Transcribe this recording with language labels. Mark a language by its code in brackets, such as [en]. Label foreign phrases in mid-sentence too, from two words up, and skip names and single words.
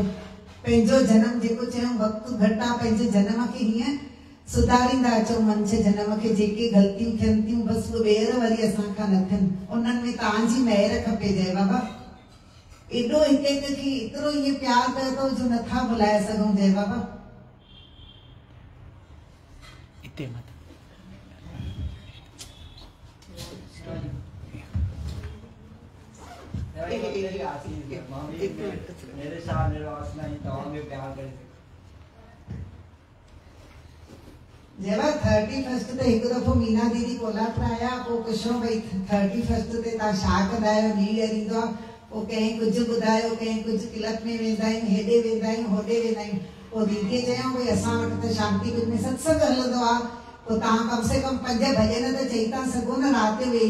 [sd] पंहिंजो जनम जेको चयूं वक़्तु घटि आहे, पंहिंजे जनम खे हीअं सुधारींदा अचो। मंच जनम खे जेके ग़लतियूं थियनि थियूं बसि उहे ॿेर वरी असांखां न थियनि, उन्हनि में तव्हांजी महिर खपे जय बाबा। एॾो हिक हिक खे एतिरो ईअं प्यार कयो अथव जो नथा भुलाए सघूं जय बाबा। इते मत [hi] मेरे साथ निर्वास नहीं तमाम में प्यार करे [sd] जय बाबा। 31 ते हिकु दफ़ो मीना दीदी कोल्हापुर आया, पोइ पुछो भई 31 ते तव्हां छा कंदा आहियो, [en] New Year [sd] ईंदो आहे। पोइ कंहिं कुझु ॿुधायो, कंहिं कुझु क्लब में वेंदा आहियूं, हेॾे वेंदा आहियूं, होॾे वेंदा आहियूं। पोइ दीदीअ चयूं भई असां वटि त शांति कुंज में सत्संग हलंदो आहे, पोइ तव्हां [hi] कम से कम [sd] 5 भॼन त चई था सघो न राति वेही।